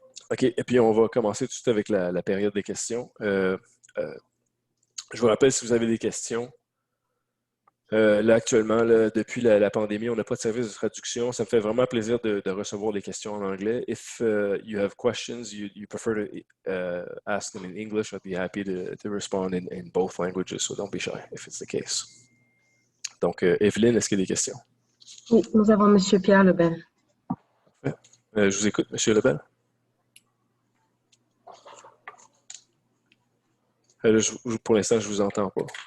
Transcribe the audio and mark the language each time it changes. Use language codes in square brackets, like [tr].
[fr] OK, et puis on va commencer tout de suite avec la période des questions. Je vous rappelle, si vous avez des questions, là actuellement, là, depuis la pandémie, on n'a pas de service de traduction. Ça me fait vraiment plaisir de recevoir les questions en anglais. [en] If you have questions, you prefer to ask them in English, I'd be happy to respond in both languages, so don't be shy if it's the case. [fr] Donc, Evelyne, est-ce qu'il y a des questions? Oui, nous avons M. Pierre Lebel. Je vous écoute, M. Lebel. Pour l'instant, je ne vous entends pas.